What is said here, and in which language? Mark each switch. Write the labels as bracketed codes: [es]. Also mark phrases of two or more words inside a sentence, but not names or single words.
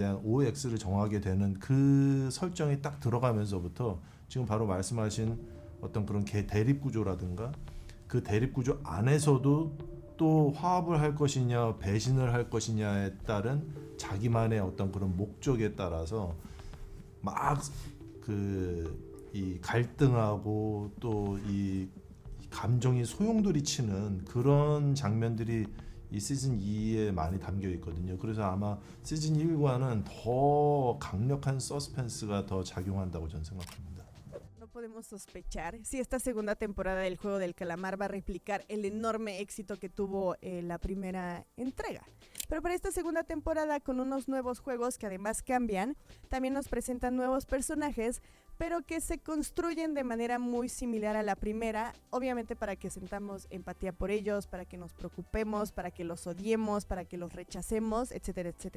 [ko] 대한 OX를 정하게 되는 그 설정이 딱 들어가면서부터 지금 바로 말씀하신 어떤 그런 대립 구조라든가 그 대립 구조 안에서도 또 화합을 할 것이냐 배신을 할 것이냐에 따른 자기만의 어떤 그런 목적에 따라서 막 이 갈등하고 또 이 감정이 소용돌이치는 그런 장면들이 이 시즌 2에 많이 담겨 있거든요. 그래서 아마 시즌 1과는 더 강력한 서스펜스가 더 작용한다고 저는 생각합니다. [es] No podemos sospechar si esta segunda temporada del Juego del Calamar va a replicar el enorme éxito que tuvo la primera entrega. Pero para esta segunda temporada, con unos nuevos juegos que además cambian, también nos presentan nuevos personajes, pero que se construyen de manera muy similar a la primera, obviamente para que sentamos empatía por ellos, para que nos preocupemos, para que los odiemos, para que los rechacemos, etcétera, etcétera.